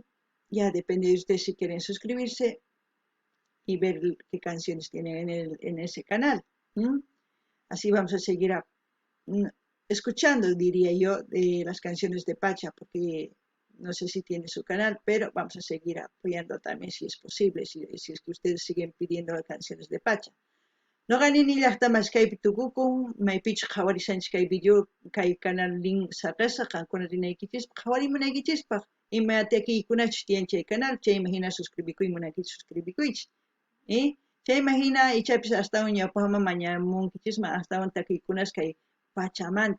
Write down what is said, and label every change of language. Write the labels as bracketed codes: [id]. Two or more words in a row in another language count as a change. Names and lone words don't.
[es] Ya depende de ustedes si quieren suscribirse y ver qué canciones tienen en ese canal. Así vamos a seguir escuchando, diría yo, de las canciones de Pacha, porque no sé si tiene su canal, pero vamos a seguir apoyando también si es posible, si es que ustedes siguen pidiendo las canciones de Pacha. [qu] No ganini llaqtamas kaypi tukukun, maypichu qhawarisanchis kay video, kay canal link saqasa, qankuna rinaykichis, qhawarimunaykichispa, ima takiykunachus tiyan chay canal, chayman hina suscribikuymunaykichis, suscribikuychis. Chayman hina ichapis astawan ñawpaqman mañamunkichisman, astawan takiykunas kay Pachamanta qhawarikunanchikpa.